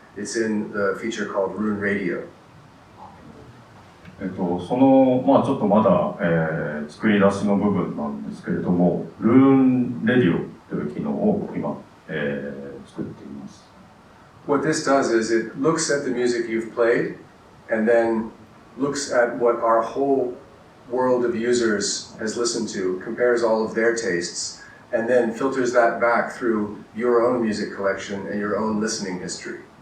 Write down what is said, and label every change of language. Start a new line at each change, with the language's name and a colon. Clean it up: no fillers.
English: It's in the feature called Roon Radio.
Japanese: その、まあちょっとまだ、作り出しの部分なんですけれども、Roon Radio という機能を今、作っています。
English: What this does is it looks at the music you've played and then looks at what our whole world of users has listened to, compares all of their tastes, and then filters that back through your own music collection and your own listening history.